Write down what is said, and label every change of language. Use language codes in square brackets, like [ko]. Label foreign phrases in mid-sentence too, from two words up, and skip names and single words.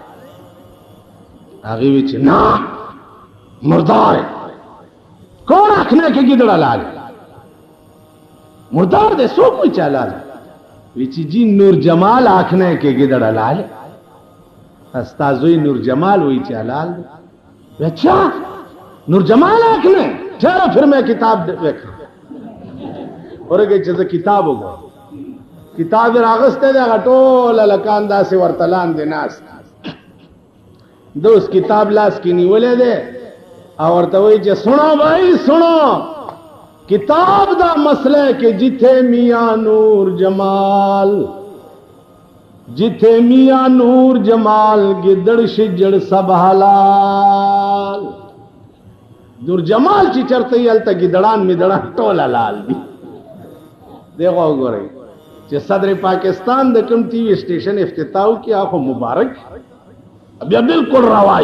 [ps] هغې وایي چې نه مردار دی. کون آخنے کې ګیدړ حلال دی؟ مردار دی. څوک وایي چې حلال دی؟ وی چې جی نور جمال آخنے کې ګیدړ حلال دی. ستا زوی نور جمال وایي چې حلال دی. [ur] اچھا نور جمال آخنے؟ ٹھہرو پھر میں کتاب دیکھا. [ps] ورګه چې زه کتاب وګورم، کتاب یې راغستی دی، هغه ټول هلکان داسې ورته لاندې ناست، ده اوس کتاب لاس کې نیولی دی او ورته وایي چې [ur] سنو بھائی سنو، [pa] کتاب دا مسئلہ کہ جتھے میاں نور جمال، جتھے میاں نور جمال گدڑ شجڑ سب حلال. [ps] نور جمال چې چرته یې هلته ګیدړان میدړان ټول حلال دي. دیکھو وګورئ چې صدر پاکستان د کوم ټي وي سټیشن افتتاح وکړي، هغه مبارک بیا بالکل روا دي.